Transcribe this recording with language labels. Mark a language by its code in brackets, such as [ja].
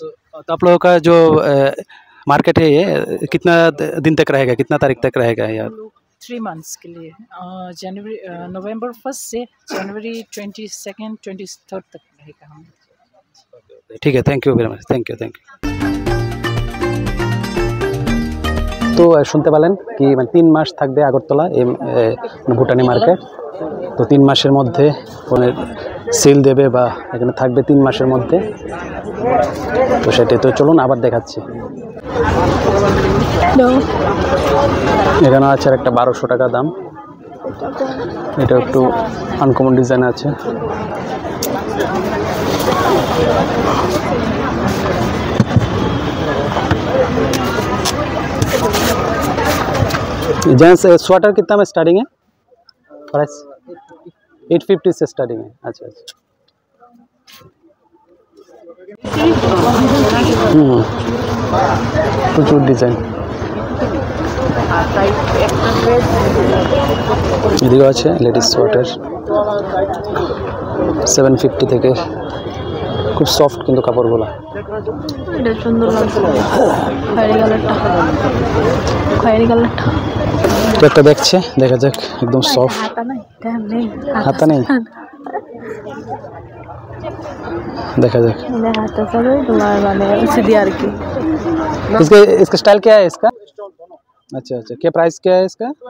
[hi] तो आप लोगों का जो मार्केट है ये कितना दिन तक रहेगा कितना तारीख तक रहेगा यार 3 months के लिए जनवरी नवंबर 1 से जनवरी 22nd 23rd तक रहेगा हम ठीक है, [en] Thank you very much, thank you. [bn] তো শুনতে পেলেন কি মানে 3 মাস থাকবে আগরতলা এই ভুটানি মার্কেট। তো 3 মাসের মধ্যে সেল দেবে বা এখানে থাকবে 3 মাসের মধ্যে। তো সেটাই, তো চলুন আবার দেখাচ্ছি। এখানে আছে একটা 1200 টাকা দাম, এটা একটু আনকমন ডিজাইন আছে। [hi] जेंट्स स्वेटर कितना में स्टार्टिंग है प्राइस? 850 से स्टार्टिंग है। अच्छा अच्छा, [bn] প্রচুর ডিজাইন। এদিকেও আছে লেডিস সোয়েটার 750 থেকে, খুব সফট কিন্তু কাপড়গুলো। এটা সুন্দর লাগছে, খয়েরি কালারটা। তো একটা দেখছে, দেখা যাক, একদম সফট। হাতা নেই, [hi] देखा जाए। इसका स्टाइल क्या है इसका? अच्छा अच्छा, क्या प्राइस क्या है इसका?